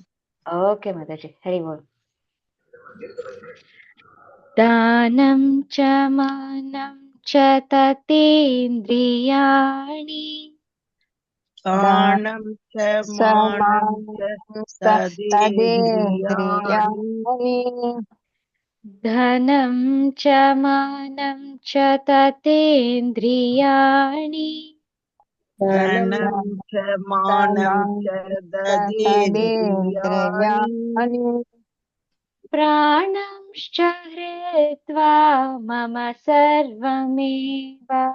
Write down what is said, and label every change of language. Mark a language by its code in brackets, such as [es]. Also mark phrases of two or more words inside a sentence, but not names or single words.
[hi] ओके माताजी। हरिबोल. [sa] धनं च मानं च तदिन्द्रियाणि, धनं च मानं च तदिन्द्रियाणि, धनं च मानं च ततेन्द्रियाणि, धनं च मानं च तदेन्द्रियाणि, प्राणंश्च हृत्वा मम सर्वमेव,